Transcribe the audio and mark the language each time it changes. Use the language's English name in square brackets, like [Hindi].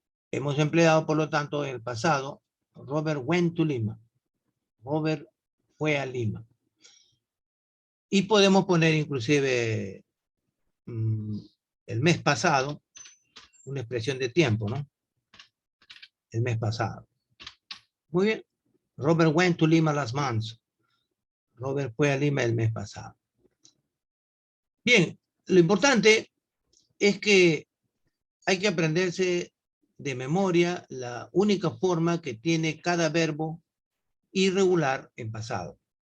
[Spanish] Hemos empleado, por lo tanto, en el pasado, [English] Robert went to Lima. [Spanish] Robert fue a Lima. Y podemos poner inclusive el mes pasado, una expresión de tiempo, ¿no? El mes pasado. Muy bien. [English] Robert went to Lima last month. [Spanish] Robert fue a Lima el mes pasado. Bien, lo importante es que hay que aprenderse de memoria la única forma que tiene cada verbo irregular en pasado.